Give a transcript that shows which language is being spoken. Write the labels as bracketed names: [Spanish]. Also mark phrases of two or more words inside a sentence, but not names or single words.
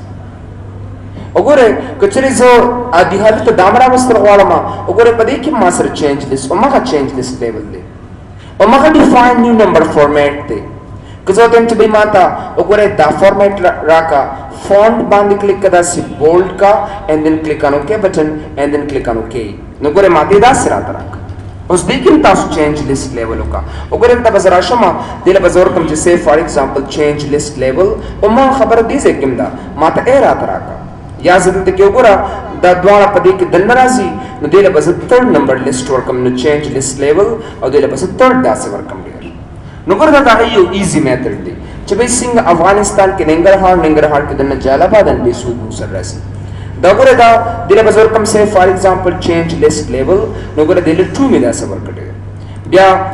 [Pashto] وګورئ که چېرې زه عادي حالت ته دام راوستل غواړم وګورئ په دې کې ما سره [English] change list [Pashto] هماغه [English] change list level [Pashto] دی هماغه [English] define new number format [Pashto] دی که زه وایم چې بھائی ما ته وګورئ دا فارمیټ راکا فونټ باندې کلیک کا داسې بولډ کا [English] and then click on OK button and then click on OK [Pashto] نو ګورئ ما ته داسې راته راکا اوس دې کې هم تاسو [English] change list level [Pashto] وکړه وګورئ دلته به زه راشم دې له به زه ورکړم چې [English] see for example change list level [Pashto] هماغه خبره دې ځای کې هم ده ما ته ای راته راکړه یا زه دلته کې وګوره دا دواړه په دې کې دننه راځي نو دې له به زه [English] 3rd number list [Pashto] ورکړم نو [English] change list level [Pashto] او دې له به زه 3rd داسې ورکړم ډېر نو ګوره دا د هغې یو [English] easy method [Pashto] دی چې بھائی څنګه افغانستان کې ننګرهار کې دننه جلال آباد دې سود مو سره راځي دا ګوره دا دې له به زه ورکړم [English] see for example change list level [Pashto] نو ګوره دې له 2 مې داسې ورکړ ډېر بیا